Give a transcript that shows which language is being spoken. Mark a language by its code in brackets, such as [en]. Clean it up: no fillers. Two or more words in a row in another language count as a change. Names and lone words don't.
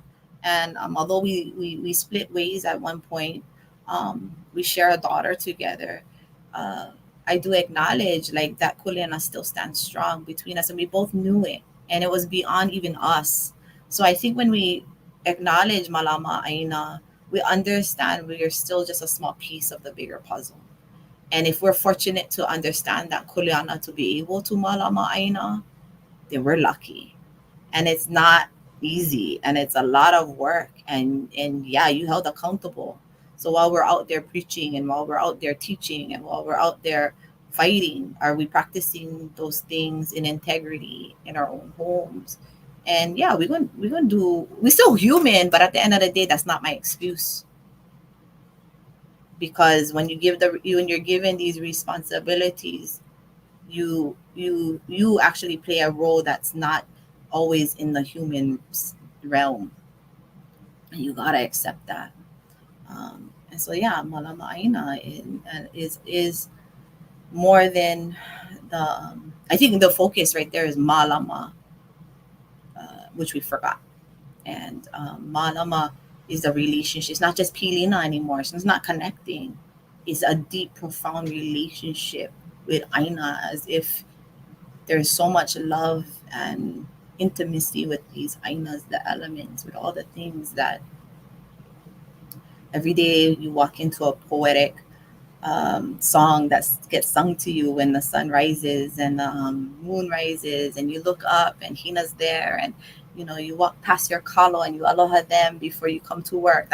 [en] And although we split ways at one point, we share a daughter together. I do acknowledge like that kuleana still stands strong between us, and we both knew it, and it was beyond even us. So I think when we acknowledge [haw] Mālama ʻāina, [en] we understand we are still just a small piece of the bigger puzzle. And if we're fortunate to understand that kuleana, to be able to [haw] Mālama ʻāina, [en] then we're lucky. And it's not easy, and it's a lot of work, and you held accountable. So while we're out there preaching, and while we're out there teaching, and while we're out there fighting, are we practicing those things in integrity in our own homes? And we're still human, but at the end of the day, that's not my excuse. Because when you're given these responsibilities, you actually play a role that's not always in the human realm. And you gotta accept that. And so yeah, [haw] Mālama ʻāina [en] is more than the. I think the focus right there is Mālama, which we forgot. And Mālama is a relationship. It's not just pilina anymore. So it's not connecting. It's a deep, profound relationship with ʻāina, as if there's so much love and intimacy with these ʻāinas, the elements, with all the things that every day you walk into a poetic song that gets sung to you when the sun rises and the moon rises, and you look up and Hina's there, and you know, you walk past your kalo and you aloha them before you come to work.